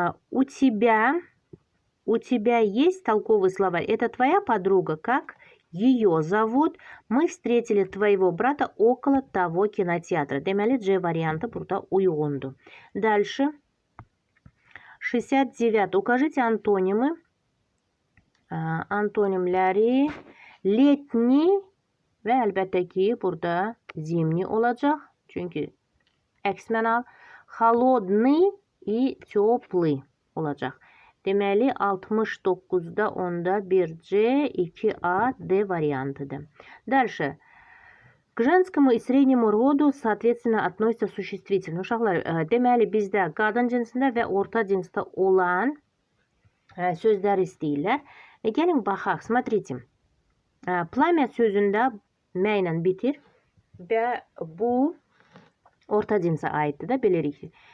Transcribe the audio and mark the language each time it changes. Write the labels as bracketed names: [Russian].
[Russian] У тебя есть толковый словарь? Это твоя подруга? Как ее зовут? Мы встретили твоего брата около того кинотеатра. [Azerbaijani] Deməli, C variantı burada uyğundur. [Russian] Дальше. 69. Укажите антонимы. [Azerbaijani] Antonimləri letni və əlbəttə ki, burada zimni olacaq. Çünki əks mənal. [Russian] Холодный и теплый olacaq. [Azerbaijani] Deməli 69'da onda 1C, 2A, D variantıdır. Дальше. [Russian] К женскому и среднему роду, соответственно, относится существительное. [Azerbaijani] Uşaqlar, deməli bizdə qadın cinsində və orta cinsdə olan sözlər istəyirlər. Gəlin baxaq, смотрите. Plamya sözündə mə ilə bitir və bu orta cinsə aiddir də, bilirik ki.